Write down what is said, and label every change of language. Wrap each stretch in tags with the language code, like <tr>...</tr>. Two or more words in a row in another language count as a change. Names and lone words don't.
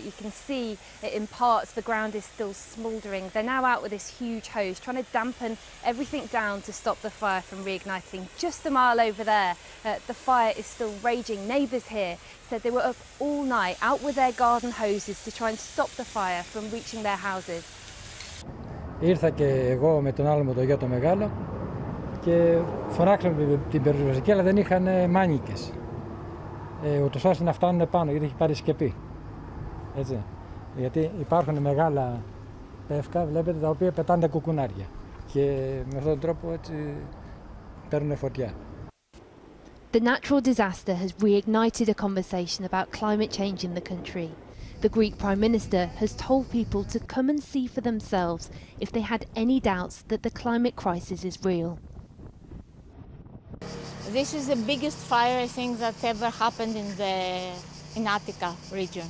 <en>You can see it in parts, the ground is still smouldering. They're now out with this huge hose, trying to dampen everything down to stop the fire from reigniting. Just a mile over there, the fire is still raging. Neighbours here said they were up all night, out with their garden hoses to try and stop the fire from reaching their houses.</en> <el>Ήρθα και εγώ με τον άλλο μου το γιο το μεγάλο και φωνάξαμε την πυροσβεστική, αλλά δεν είχαν μάνικες. Ούτως ώστε να φτάνουν πάνω, γιατί έχει πάρει σκεπή. Έτσι. Γιατί υπάρχουν μεγάλα πεύκα, βλέπετε, τα οποία πετάνε τα κουκουνάρια. Και με αυτόν τον τρόπο έτσι παίρνουν φωτιά.</el> <en>The natural disaster has reignited a conversation about climate change in the country. The Greek Prime Minister has told people to come and see for themselves if they had any doubts that the climate crisis is real. This is the biggest fire, I think, that ever happened in Attica region.</en>